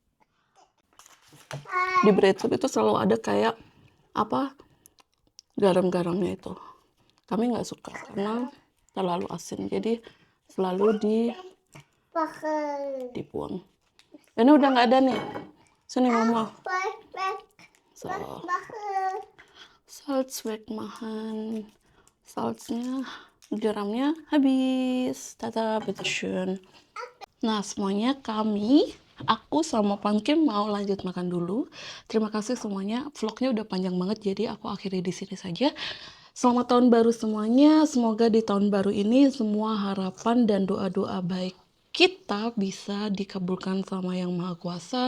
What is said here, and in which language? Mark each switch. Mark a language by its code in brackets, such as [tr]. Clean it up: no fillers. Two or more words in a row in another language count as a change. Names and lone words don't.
[id] Di breadfruit itu selalu ada kayak apa garam-garamnya itu. Kami nggak suka karena terlalu asin. Jadi selalu dibuang. Ini udah nggak ada nih. Sini mama. [de] So, Salz wegmachen. [id] Salznya, garamnya habis. [de] Tata, bitteschön. [id] Nah, semuanya aku sama Pumpkin mau lanjut makan dulu. Terima kasih semuanya. Vlognya udah panjang banget, jadi aku akhiri di sini saja. Selamat tahun baru semuanya. Semoga di tahun baru ini semua harapan dan doa-doa baik kita bisa dikabulkan sama Yang Maha Kuasa.